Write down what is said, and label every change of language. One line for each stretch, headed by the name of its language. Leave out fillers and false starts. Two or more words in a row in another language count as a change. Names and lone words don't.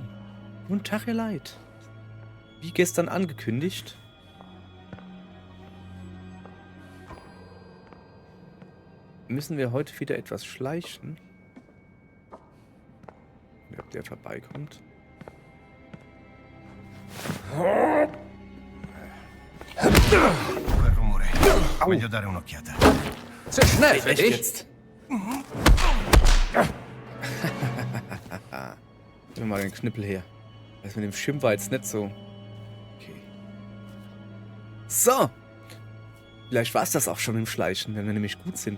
German: Und Tag ihr Leid. Wie gestern angekündigt. Müssen wir heute wieder etwas schleichen. Ob der vorbeikommt.
Italian: Quel rumore. Meglio dare un'occhiata.
German: Zu schnell für Echt dich. jetzt? Gib mir mal den Knüppel her. Das mit dem Schirm war jetzt nicht so. Okay. So. Vielleicht war es das auch schon im Schleichen, wenn wir nämlich gut sind.